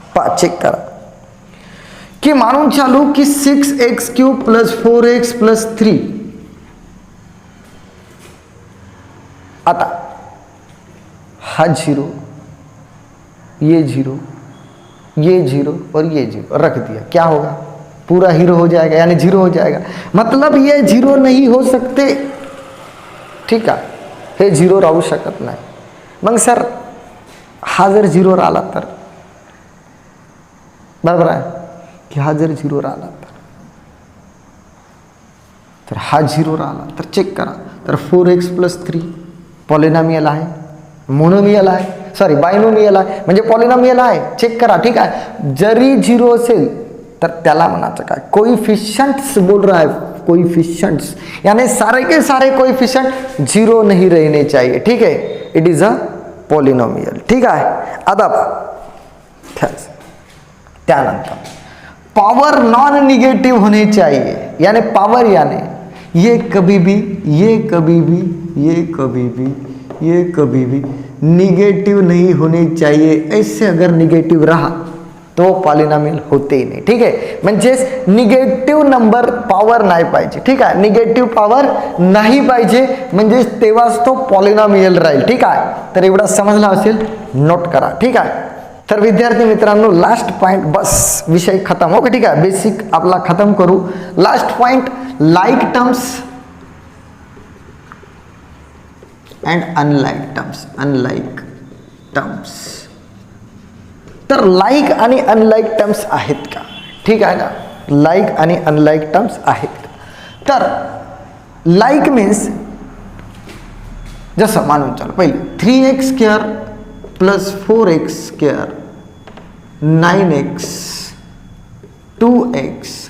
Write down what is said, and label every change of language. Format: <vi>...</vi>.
<mr>Check करा कि मानून चालू कि</mr> <hi>6x³ + 4x + 3,</hi> <mr>आता हा</mr> <hi>0, ये 0, ये 0 और ये 0 रख दिया, क्या होगा? पूरा हीरो हो जाएगा, यानी 0 हो जाएगा। मतलब ये 0 नहीं हो सकते,</hi> <mr>ठीक आहे, हे 0 राहू शकत नाही। मग सर हा जर 0 राहिला तर, बरोबर आहे की हा जर 0 राहिला तर हा 0 राहिला तर चेक करा, तर 4x + 3 पॉलिनोमियल आहे, मोनोमियल आहे, सॉरी बायनोमियल आहे, म्हणजे पॉलिनोमियल आहे, चेक करा, ठीक आहे। जरी 0 असेल तर त्याला म्हणायचं काय?</mr> <hi>कोएफिशिएंट्स बोल रहा है, कोएफिशिएंट्स, यानी सारे के सारे कोएफिशिएंट 0 नहीं रहने चाहिए, ठीक है।</hi> <en>it is a polynomial,</en> <mr>ठीक आहे। आता त्यानंतर</mr> <hi>पावर नॉन निगेटिव होने चाहिए, यानी पावर यानी ये कभी भी, ये कभी भी, ये कभी भी, ये कभी भी निगेटिव नहीं होने चाहिए। ऐसे अगर निगेटिव रहा तो पॉलिनोमियल होते ही</hi> <mr>नाही, ठीक आहे। म्हणजेच निगेटिव्ह नंबर पॉवर नाही पाहिजे, ठीक आहे, निगेटिव्ह पॉवर नाही पाहिजे, म्हणजे तेव्हाच तो पॉलिनोमियल राहील, ठीक आहे। तर एवढा समजला असेल, नोट करा, ठीक आहे। तर विद्यार्थी मित्रांनो, लास्ट पॉइंट,</mr> <hi>बस विषय खत्म,</hi> <mr>ओके, ठीक आहे। बेसिक आपला खत्म करू। Last point, like terms end unlike terms, unlike terms. तर लाइक आणि अनलाइक टर्म्स आहेत का? ठीक आहे ना, लाइक आणि अनलाइक टर्म्स आहेत। तर लाइक मीन्स जसं मानून चाल, पहिले 3x² + 4x², 9x, 2x</mr>